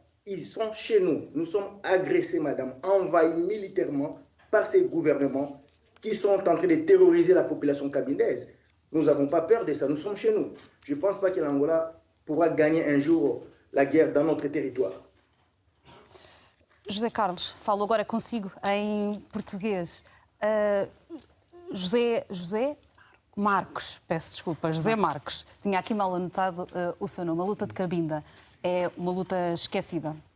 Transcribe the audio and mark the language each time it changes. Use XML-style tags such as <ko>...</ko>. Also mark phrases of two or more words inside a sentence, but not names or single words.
<fr>Ils sont chez nous. Nous sommes agressés, madame, envahis militairement par ces gouvernements qui sont en train de terroriser la population cabindaise. Nous n'avons pas peur de ça, nous sommes chez nous. Je ne pense pas que l'Angola pourra gagner un jour la guerre dans notre territoire.</fr> <pt>José Carlos, falo agora consigo em português. José Marcos, peço desculpa, José Marcos. Tinha aqui mal anotado o seu nome. A luta de Cabinda é uma luta esquecida.</pt>